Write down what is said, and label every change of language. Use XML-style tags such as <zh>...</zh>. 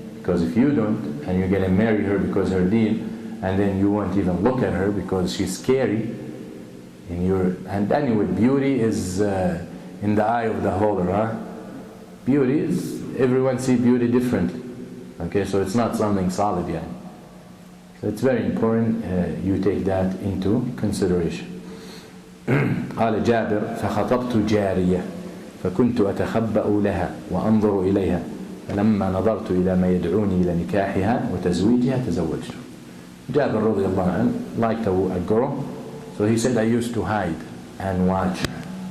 <en>Because if you don't, and you're going to marry her because her deen, and then you won't even look at her because she's scary, and anyway, beauty is in the eye of the beholder, Beauty is, everyone sees beauty differently. Okay, so it's not something solid yet. So it's very important you take that into consideration.</en> <ar>قال جابر فخطبت جارية فكنت أتخبأ لها وأنظر إليها فلما نظرت إلى ما يدعوني إلى نكاحها وتزويجها تزوجت.</ar> <en>Jabir رضي الله عنه liked a girl, so he said I used to hide and watch her.</en>